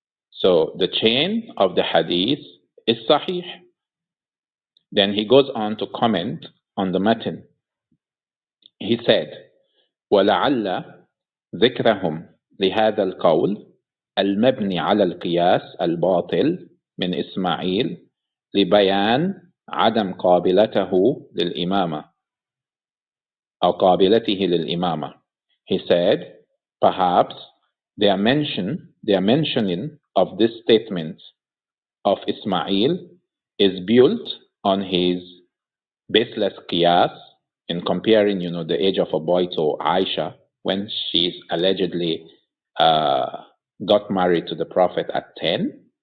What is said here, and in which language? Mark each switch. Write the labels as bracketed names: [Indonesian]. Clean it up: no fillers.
[English] So, the chain of the hadith is Sahih. Then he goes on to comment on the matan. He said, [Arabic] وَلَعَلَّ ذِكْرَهُمْ لهذا القول المبني على القياس الباطل من إسماعيل لبيان عدم قابلته للإمامة أو قابلته للإمامة. He said, [English] perhaps their mentioning of this statement of Ismail is built on his baseless qiyas in comparing, the age of a boy to Aisha when she's allegedly got married to the Prophet at 10.